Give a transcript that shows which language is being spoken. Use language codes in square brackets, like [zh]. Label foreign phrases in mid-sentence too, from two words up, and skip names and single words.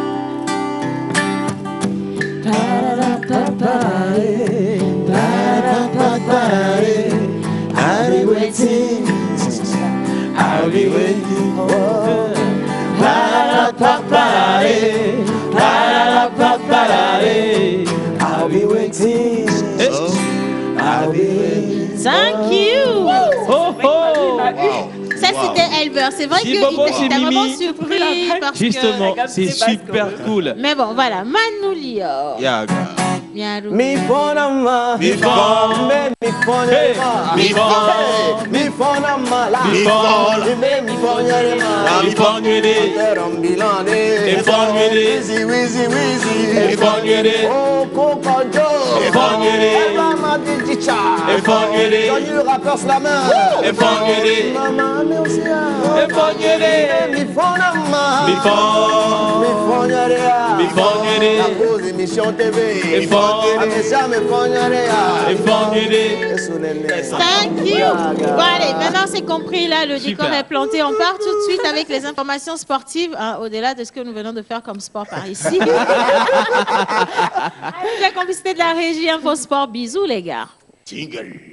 [en] I'll be waiting. I'll be waiting. I'll be waiting. I'll be waiting. Thank you. Oh, oh. [fr] Ça, c'était Elver. C'est vrai qu'il Bobo, c'est était vraiment Mimi. surpris parce Justement, que... c'est super cool. Mais bon, voilà. Manoulia. [en] Yeah. [ee] Mi fonama, Mi fon. mi fonama, Mi fon. mi fonama la, Mi fon. mi fonama, Mi fon yede. Rambilane, Mi fon yede. Wizi, Mi fon yede. oh Kokojo, Mi fon yede. Eva Madichicha, Mi fon yede. Joyeux rappeur slammer, Mi fon yede. Maman Mercia, Mi fon yede. mi fonama, Mi fon. mi fonama, Mi fon yede. [fr] la pause émission TV, [ee] Mi fon. Amesa mi fonama, Mi fon yede. [en] Thank you. [fr] Bon, allez, maintenant c'est compris, là, le décor Super. est planté. On part tout de suite avec les informations sportives, hein, au-delà de ce que nous venons de faire comme sport par ici. La complicité de la régie Info Sport. Bisous, les gars. Jingle.